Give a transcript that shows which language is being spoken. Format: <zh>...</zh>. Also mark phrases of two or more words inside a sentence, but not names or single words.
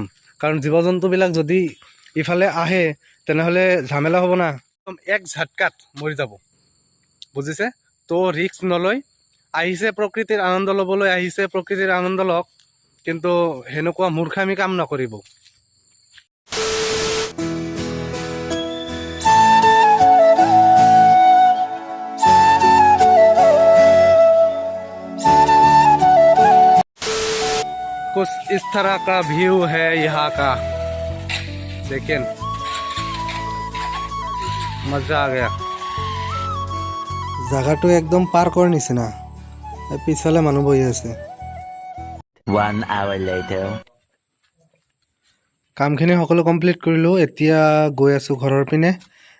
<as>কাৰণ জীৱ জন্তুবিলাক যদি ইফালে আহে তেনেহ'লে ঝামেলা হ'ব না, এক ঝাটকাত মৰি যাব, বুজিছে? তো ৰিস্ক নলয়, আহিছে প্ৰকৃতিৰ আনন্দ ল'বলৈ, আহিছে প্ৰকৃতিৰ আনন্দ লওক, কিন্তু সেনেকুৱা মূৰ্খামি কাম নকৰিব।</as> <hi>कुछ इस तरह का व्यू है यहाँ का, देखें, मजा आ गया।</hi> <as>জায়গাটো একদম পাৰ্কৰ নিচিনা, পিছফালে মানুহ বহি আছে।</as> <en>1 hour later.</en> <as>কামখিনি সকলো কমপ্লিট কৰিলোঁ, এতিয়া গৈ আছোঁ ঘৰৰ পিনে।</as>